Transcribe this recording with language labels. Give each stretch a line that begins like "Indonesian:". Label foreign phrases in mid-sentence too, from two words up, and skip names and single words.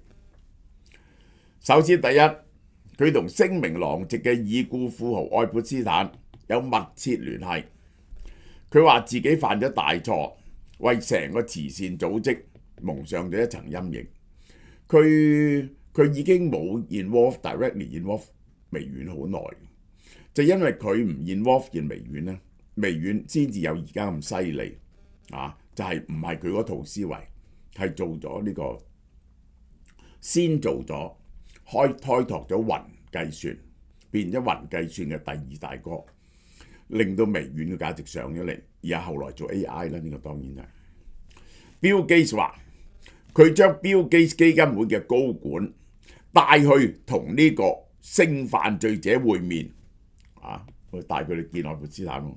Cantonese: 首先第一，佢同聲名狼藉嘅已故富豪愛潑斯坦有密切聯繫。佢話自己犯咗大錯，為成個慈善組織蒙上咗一層陰影。佢已經冇
English: directly involve
Cantonese: 微軟好耐，就因為佢唔
English: involve in
Cantonese: 微軟咧，微軟先至有而家咁犀利啊！就係唔係佢嗰套思維，係做咗呢個先做咗開拓咗雲計算，變咗雲計算嘅第2大哥，令到微軟嘅價值上咗嚟，而家後來做 AI 啦，呢個當然係。Bill Gates 話佢將 Bill Gates 基金會嘅高管帶去同呢個性犯罪者會面啊，佢帶佢哋見愛潑斯坦喎。